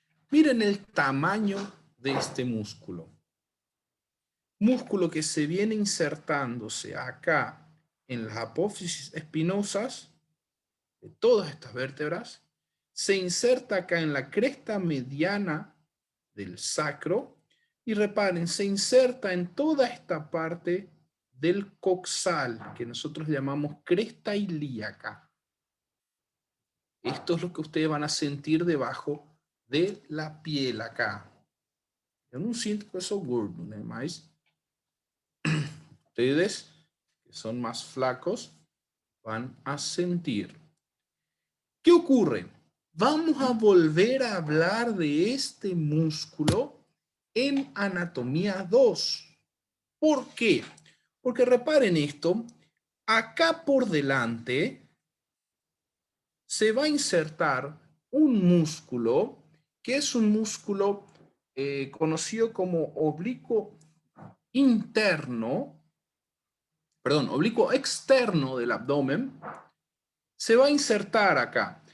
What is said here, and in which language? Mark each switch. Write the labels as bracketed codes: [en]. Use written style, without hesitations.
[es] Miren el tamaño de este músculo. Músculo que se viene insertándose acá en las apófisis espinosas de todas estas vértebras, se inserta acá en la cresta mediana del sacro y reparen, se inserta en toda esta parte del coxal que nosotros llamamos cresta ilíaca. Esto es lo que ustedes van a sentir debajo de la piel acá. [pt] Eu não sinto que eu sou gordo, né? Mas [es] Ustedes, que son más flacos, van a sentir. ¿Qué ocurre? Vamos a volver a hablar de este músculo en anatomía 2. ¿Por qué? Porque reparen esto, acá por delante se va a insertar un músculo que es un músculo conocido como oblicuo interno, perdón, oblicuo externo del abdomen, se va a insertar acá.